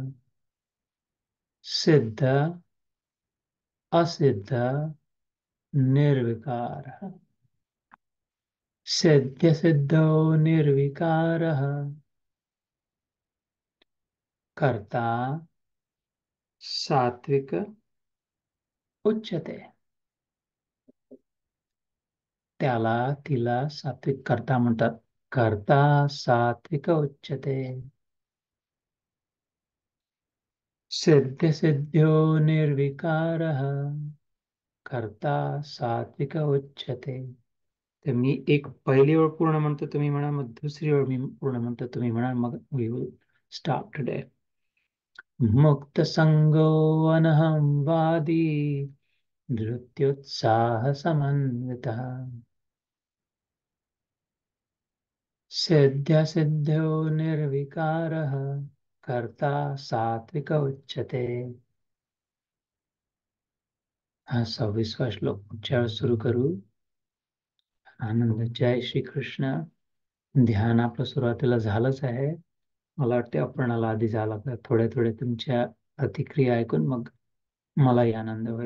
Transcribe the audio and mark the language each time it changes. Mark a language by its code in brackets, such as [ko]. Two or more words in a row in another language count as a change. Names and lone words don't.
[sa] सिद्ध असिद्ध निर्विकारः. सिद्ध सिद्धो निर्विकारः. कर्ता सात्विक उच्यते. [mr] त्याला तिला सात्विक कर्ता म्हणतात. [sa] कर्ता सात्विक उच्यते. सिद्ध सिद्ध्यो निर्विकारः. कर्ता सात्विक उच्यते. [mr] तर मी एक पहिली ओळ पूर्ण म्हणतो, तुम्ही म्हणा, मग दुसरी ओळ मी पूर्ण म्हणतो, तुम्ही म्हणा, मग [en] we will stop today. [sa] मुक्त संगो अनहम वादी. धृत्युत्साह समन्वितः. सिद्ध सिद्ध्यो निर्विकारः. कर्ता सात्विक उच्यते. [mr] हा 26वा श्लोक पुढच्या वेळेस सुरू करू. आनंद. जय श्री कृष्ण. ध्यान आपलं सुरुवातीला झालंच आहे. मला वाटते अपर्णाला आधी झाला. थोड्या थोड्या तुमच्या प्रतिक्रिया ऐकून मग मलाही आनंद होईल.